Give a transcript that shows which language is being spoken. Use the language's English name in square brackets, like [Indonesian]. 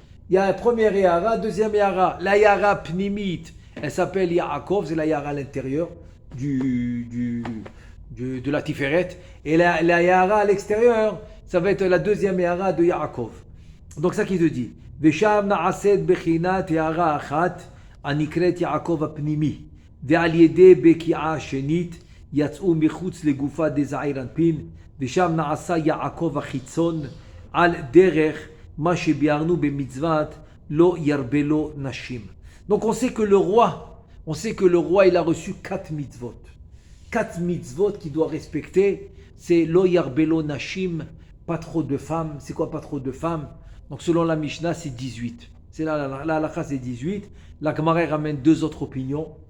[French] Il y a la première Yahara, deuxième Yahara. La Yahara Pnimit, elle s'appelle Yaakov, c'est la Yahara à l'intérieur de la Tiferet. Et la Yahara à l'extérieur, ça va être la deuxième Yahara de Yaakov. Donc, ça qui te dit. [Hebrew] Vesham na'aset bechinat Yahara achat. הנקראת יעקב הפנימי, ועל ידי בקיעה שנית יצאו מחוץ לגופה דזעיר אנפין, ושם נעשה יעקב החיצון על דרך מה שביארנו במצוות לא ירבה לו נשים. [French] Donc on sait que le roi il a reçu 4 mitzvot. 4 mitzvot qu'il doit respecter, c'est [Hebrew] lo yarbe lo nashim, [French] pas trop de femmes. C'est quoi pas trop de femmes? Donc selon la Mishnah c'est 18. C'est la halakha c'est 18. La Gemara ramène deux autres opinions.